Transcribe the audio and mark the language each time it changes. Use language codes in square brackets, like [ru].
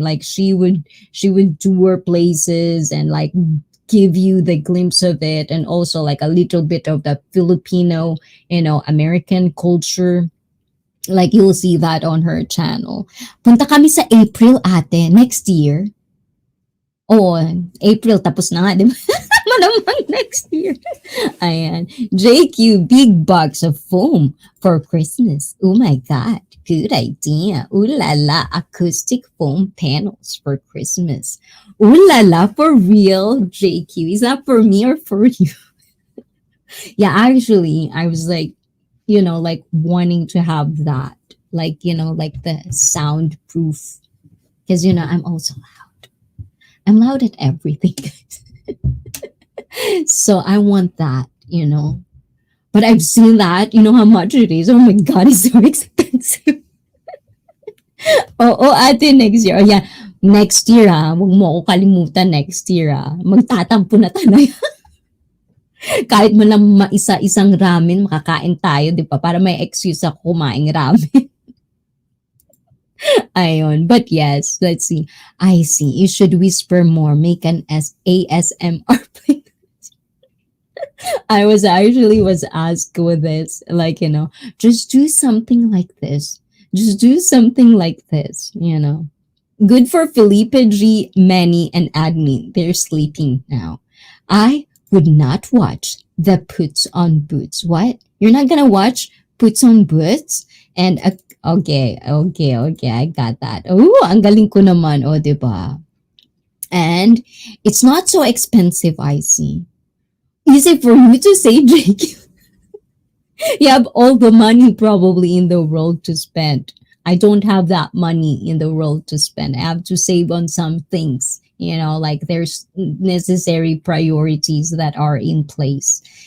[en] Like she would tour places and like give you the glimpse of it, and also like a little bit of the Filipino, you know, American culture. Like you'll see that on her channel. [tl] Punta kami sa April ate, [en] next year. [tl] Oh, April tapos na nga, di ba? [en] Malamang next year. Ayan. JQ, big box of foam for Christmas. Oh my God. Good idea. Ooh la la, acoustic foam panels for Christmas. Ooh la la, for real, JQ. Is that for me or for you? Yeah, actually, I was like, you know, like wanting to have that. Like, you know, like the soundproof. Because, you know, I'm also loud. I'm loud at everything. So I want that, you know. But I've seen that, you know how much it is. Oh my God, it's so expensive. Oh, ate, next year. Oh, yeah, next year ah. [tl] Huwag mo ako kalimutan next year ah. Magtatampo na tayo. Kahit mo lang maisa-isang ramen, makakain tayo, di ba? Para may excuse ako kumain ramen. [en] Ayun. But yes, let's see. I see. You should whisper more. Make an ASMR play. I was actually was asked with this, like, you know, just do something like this. Just do something like this, you know. Good for Felipe G, Manny, and Admin. They're sleeping now. I would not watch the Puts on Boots. What? You're not gonna watch Puts on Boots? And okay, I got that. [tl] Oh, ang galing ko naman, oh, diba? [en] And it's not so expensive, I see. Easy for you to say, Jake. You have all the money probably in the world to spend. I don't have that money in the world to spend. I have to save on some things, you know, like there's necessary priorities that are in place.